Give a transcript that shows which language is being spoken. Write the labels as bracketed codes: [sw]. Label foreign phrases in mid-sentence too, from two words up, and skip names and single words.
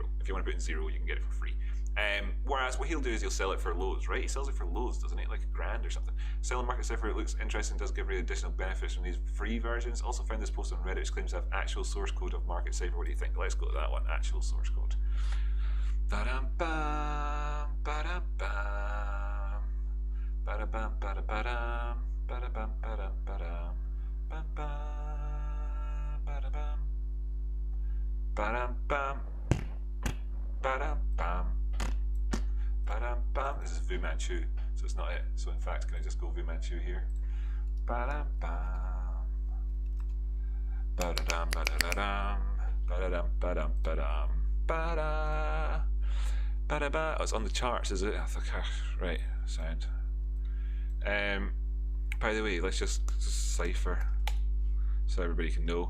[en] If you want to put in zero, you can get it for free. Whereas what he'll do is he'll sell it for loads, right? He sells it for loads, doesn't he? Like $1,000 or something. Selling market cipher, it looks interesting, does give you additional benefits from these free versions. Also found this post on Reddit which claims to have actual source code of market cipher. What do you think? Let's go to that one. Actual source code. Ba-dum-bam, ba-dum-bam, ba-da-bam, ba-da-ba-dam, ba-da-bam, ba-dam, ba-dam, ba-bam, ba-da-bam, ba-dam-bam, ba-dam-bam. Ba-dam-bam. This is Vumanchu, so it's not it. So in fact, can I just go Vumanchu here? Ba-dam-bam. Ba-da-dam, ba-da-da-dam. Ba-da-dam, ba-dam, ba-dam. Ba-da. Ba-da-ba. Oh, it's on the charts, is it? I think, right, sound. By the way, let's just cipher so everybody can know.